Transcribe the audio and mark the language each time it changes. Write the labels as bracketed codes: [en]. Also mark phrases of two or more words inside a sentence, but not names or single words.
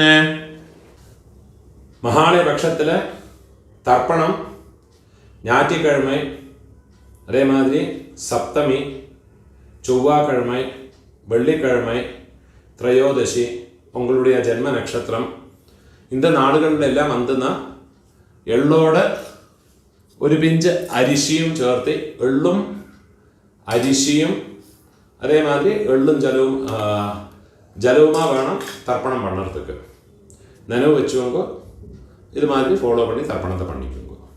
[ta] மகாலயபட்சத்தில் தர்ப்பணம் ஞாயிற்றுக்கிழமை, அதே மாதிரி சப்தமி, செவ்வாய்க்கிழமை, வெள்ளிக்கிழமை, திரையோதசி, உங்களுடைய ஜென்ம நட்சத்திரம், இந்த [ml] നാളുകളിലെല്ലാം வந்துன்னா എള്ളോട് ഒരു പിഞ്ച് അരിശിയും ചേർത്ത് എള്ളും അരിശിയും അതേമാതിരി എള്ളും ജലവുമാ വേണം തർപ്പണം பண்ணுறதுக்கு. നനവ് വെച്ചുകൊണ്ട് ഇത് മാതിരി ഫോളോ பண்ணி തർപ്പണത്തെ பண்ணிக்கோங்க.